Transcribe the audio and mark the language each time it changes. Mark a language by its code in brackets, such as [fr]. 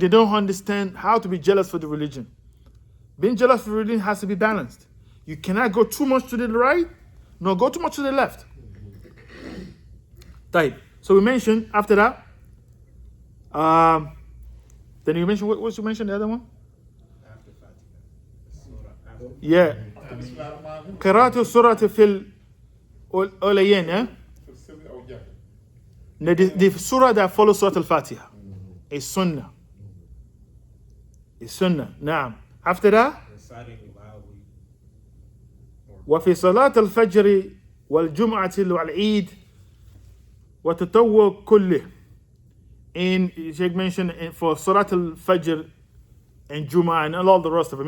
[en] They don't understand how to be jealous for the religion. Being jealous for religion has to be balanced. You cannot go too much to the right, nor go too much to the left. Right. So we mentioned after that. Then you mentioned what you mentioned the other one? After Fatiha. Surah after. Yeah. [ar] قراءة السورة في الأوليين. [en] Oh, yeah. The surah that follows Surah Al-Fatiha is Sunnah. [ar] نعم. [en] After that, Reciting loudly. [ar] وفي صلاة الفجر والجمعة والعيد وتطوع كله. [en] In Sheikh mentioned for Salat al-Fajr and Jum'ah and all the rest of them.